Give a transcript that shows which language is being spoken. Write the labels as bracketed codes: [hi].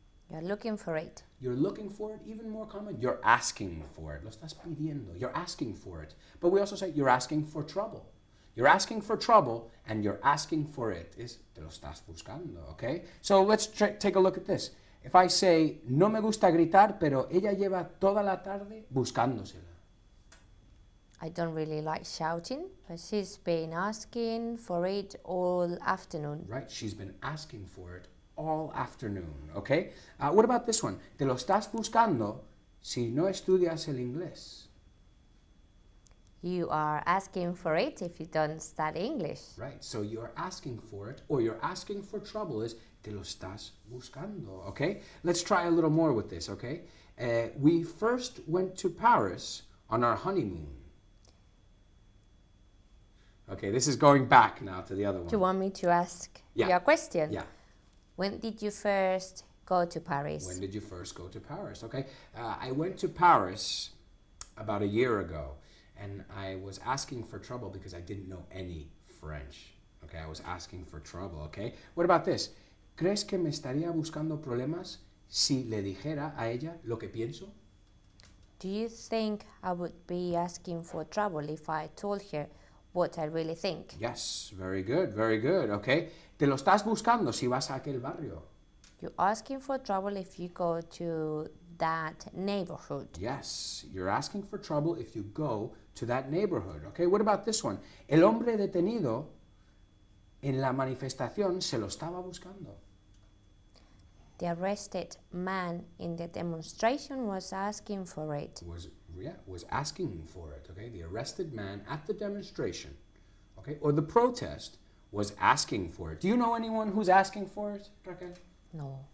[en] You're looking for it. You're looking for it, even more common. You're asking for it. [es] Lo estás pidiendo. [en] You're asking for it. But we also say you're asking for trouble. You're asking for trouble and you're asking for it is [es] te lo estás buscando, [en] okay? So let's take a look at this. [es] If I say, no me gusta gritar, pero ella lleva toda la tarde buscándosela. [en] I don't really like shouting, but she's been asking for it all afternoon. Right, she's been asking for it all afternoon, okay? What about this one? [es] Te lo estás buscando si no estudias el inglés. [en] You are asking for it if you don't study English. Right, so you're asking for it, or you're asking for trouble is [es] te lo estás buscando, [en] okay? Let's try a little more with this, okay? We first went to Paris on our honeymoon. Okay, this is going back now to the other one. Do you want me to ask you a question? Yeah. When did you first go to Paris? When did you first go to Paris? Okay, I went to Paris about a year ago, and I was asking for trouble because I didn't know any French. Okay, I was asking for trouble, okay? What about this? [es] ¿Crees que me estaría buscando problemas si le dijera a ella lo que pienso? [en] Do you think I would be asking for trouble if I told her what I really think? Yes, very good, okay? [es] Te lo estás buscando si vas a aquel barrio. [en] You're asking for trouble if you go to that neighborhood. Yes, you're asking for trouble if you go to that neighborhood, okay? What about this one? [es] El hombre detenido en la manifestación se lo estaba buscando. [en] The arrested man in the demonstration was asking for it. Was asking for it, okay? The arrested man at the demonstration, okay? Or the protest was asking for it. Do you know anyone who's asking for it, Raquel? No.